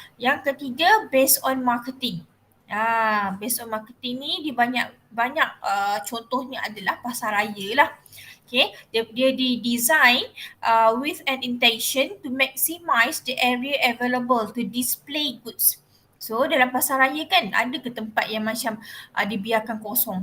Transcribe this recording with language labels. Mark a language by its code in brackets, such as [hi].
[ms] Yang ketiga, [en] based on marketing. Based on marketing [ms] ni dia banyak contohnya adalah pasar raya lah. Okay. Dia di-design [en] with an intention to maximize the area available to display goods. [ms] So dalam pasar raya kan ada ke tempat yang macam dibiarkan kosong?